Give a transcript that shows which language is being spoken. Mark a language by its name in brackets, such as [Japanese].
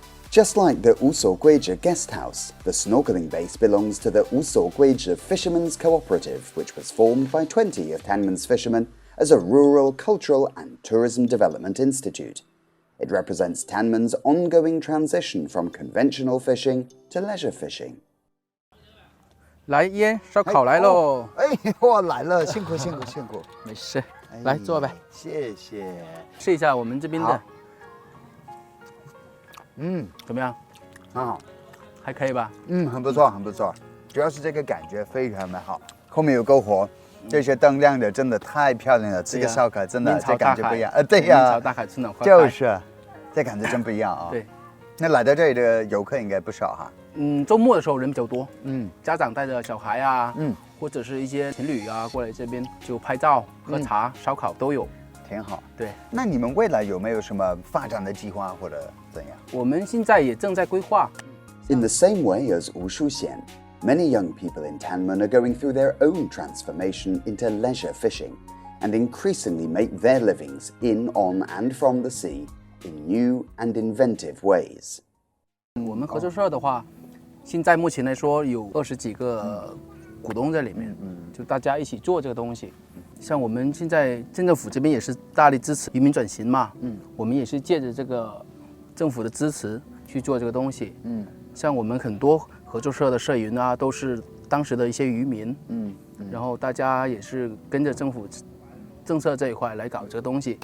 [English] Just like the Guizhi guest house, the snorkeling base belongs to the Guizhi Fishermen's Cooperative, which was formed by 20 of Tanman's fishermen as a rural, cultural and tourism development institute. It represents Tanman's ongoing transition from conventional fishing to leisure fishing. [Chinese] 来，烟烧烤来喽！哎，我来了，辛苦辛苦辛苦。没事，来坐呗。谢谢。试一下我们这边的。怎么样？很好，还可以吧？很不错，很不错。主要是这个感觉非常的好。后面有篝火，这些灯亮的真的太漂亮了。这个烧烤真的这感觉不一样。对呀。面朝大海，春暖花开。就是。这感觉真不一样啊。对，那来到这里的游客应该不少哈。周末的时候人比较多，嗯，家长带着小孩啊，或者是一些情侣啊过来这边就拍照、喝茶、烧烤都有。挺好。对，那你们未来有没有什么发展的计划或者怎样？我们现在也正在规划。 [English] In the same way as Wushuxian, many young people in Tanman are going through their own transformation into leisure fishing and increasingly make their livings in, on, and from the sea in new and inventive ways. [Chinese] 我们合作社的话，现在目前来说有20几个股东在里面，就大家一起做这个东西。像我们现在镇政府这边也是大力支持移民转型嘛，我们也是借着这个政府的支持去做这个东西，像我们很多合作社的社员啊，都是当时的一些渔民，然后大家也是跟着政府政策这一块来搞这个东西。